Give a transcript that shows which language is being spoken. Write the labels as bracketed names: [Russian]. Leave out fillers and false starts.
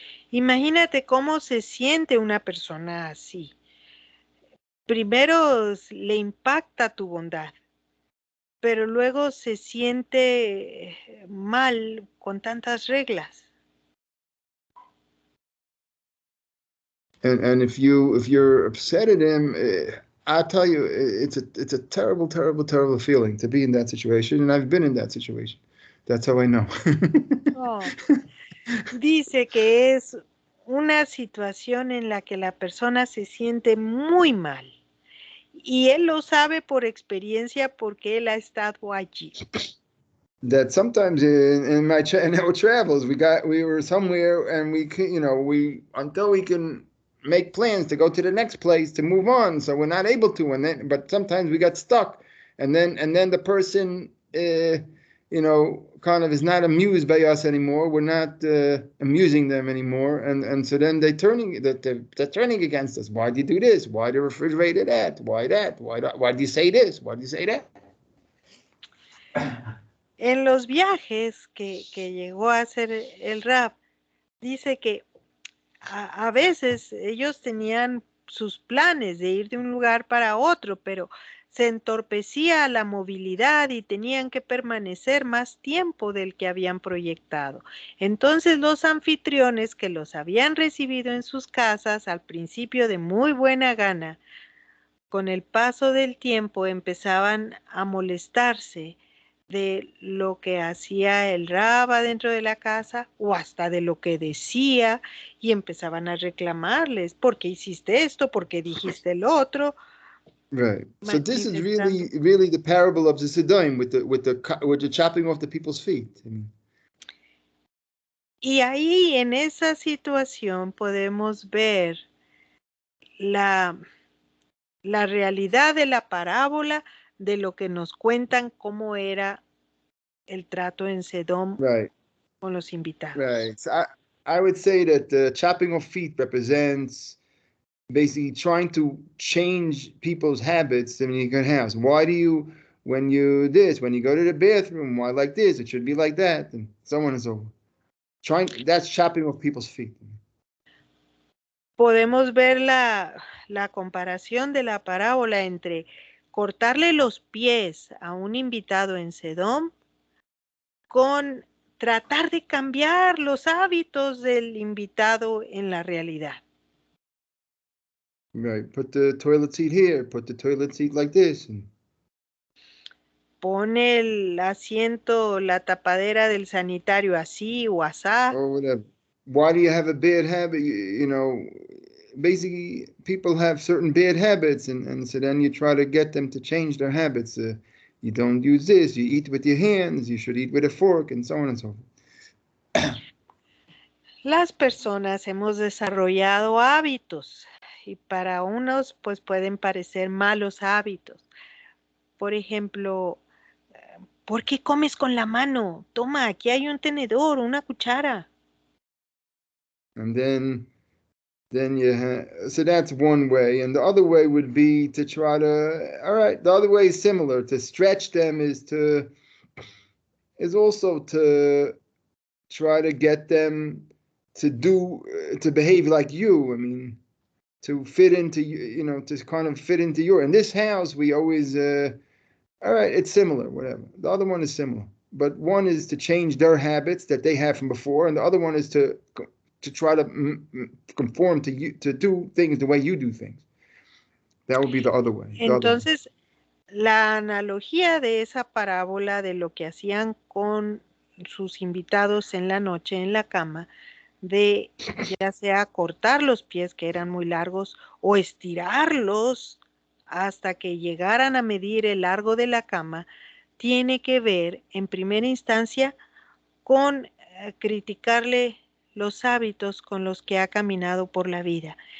[Spanish] Imagínate cómo se siente una persona así. Primero le impacta tu bondad, pero luego se siente mal con tantas reglas. [English] And if you're upset at him, I tell you, it's a terrible, terrible, terrible feeling to be in that situation, and I've been in that situation. That's how I know. Oh. [Spanish] Dice que es una situación en la que la persona se siente muy mal. Y él lo sabe por experiencia porque él ha estado allí. [English] That sometimes in our travels, we were somewhere and we until we can make plans to go to the next place to move on, so we're not able to, but sometimes we got stuck and then the person, you know, kind of is not amused by us anymore. We're not amusing them anymore, and so then they're turning against us. Why do you do this? Why the refrigerator that? Why that? Why do you say this? Why do you say that? [Spanish] En los viajes que llegó a hacer el Rab, dice que a veces ellos tenían sus planes de ir de un lugar para otro, pero se entorpecía la movilidad y tenían que permanecer más tiempo del que habían proyectado. Entonces los anfitriones que los habían recibido en sus casas al principio de muy buena gana, con el paso del tiempo empezaban a molestarse de lo que hacía el Rab dentro de la casa o hasta de lo que decía y empezaban a reclamarles, ¿por qué hiciste esto? ¿Por qué dijiste el otro? [English] Right. So this is [Spanish] Manifestando. [English] really the parable of the Siddim with the chopping off the people's feet. I mean, [Spanish] Y ahí en esa situación podemos ver la realidad de la parábola de lo que nos cuentan cómo era el trato en Sedom [English] right. [Spanish] con los invitados. [English] Right. So I would say that the chopping of feet represents basically trying to change people's habits in your house. Why do you, when you go to the bathroom, why like this? It should be like that, and so on and so forth. That's chopping off people's feet. [Spanish] Podemos ver la comparación de la parábola entre cortarle los pies a un invitado en Sedom con tratar de cambiar los hábitos del invitado en la realidad. [English] Right. Put the toilet seat here. Put the toilet seat like this. And [Spanish] Pone el asiento, la tapadera del sanitario así o asá. [English] or whatever. Why do you have a bad habit? You know, basically, people have certain bad habits, and so then you try to get them to change their habits. You don't use this. You eat with your hands. You should eat with a fork, and so on and so forth. [Spanish] Las personas hemos desarrollado hábitos y para unos pues pueden parecer malos hábitos. Por ejemplo, ¿por qué comes con la mano? Toma, aquí hay un tenedor, una cuchara. [English] And then you so that's one way, and the other way would be to try to. All right, the other way is similar. To stretch them is also to try to get them to behave like you. I mean, to fit into to kind of fit into your. In this house, we always all right, it's similar, whatever. The other one is similar, but one is to change their habits that they have from before, and the other one is to try to conform to you, to do things the way you do things. That would be the other way. [Spanish] Entonces, la analogía de esa parábola de lo que hacían con sus invitados en la noche en la cama, de ya sea cortar los pies que eran muy largos o estirarlos hasta que llegaran a medir el largo de la cama, tiene que ver en primera instancia con criticarle los hábitos con los que ha caminado por la vida.